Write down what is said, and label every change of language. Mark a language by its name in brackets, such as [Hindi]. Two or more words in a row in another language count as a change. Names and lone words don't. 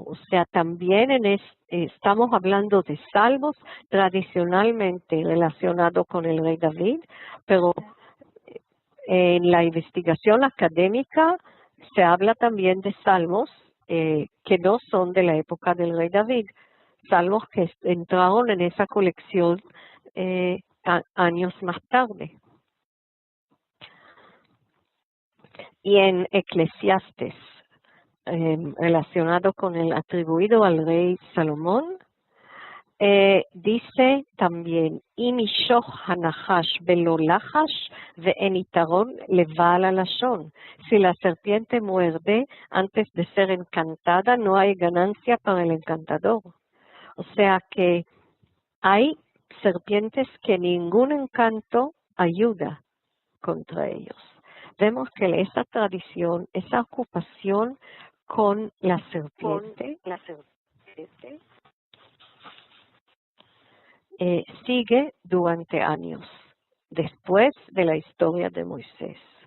[Spanish] O sea, también estamos hablando de salmos tradicionalmente relacionados con el rey David, pero en la investigación académica se habla también de salmos que no son de la época del rey David, salmos que entraron en esa colección años más tarde. Y en Eclesiastes, relacionado con el atribuido al rey Salomón, dice también, [Hebrew] אם ישך הנחש ולא לחש ואין יתרון לבעל הלשון. [Spanish] Si la serpiente muerde antes de ser encantada, no hay ganancia para el encantador. O sea que hay serpientes que ningún encanto ayuda contra ellos. Vemos que esa tradición, esa ocupación con la serpiente sigue durante años, después de la historia de Moisés.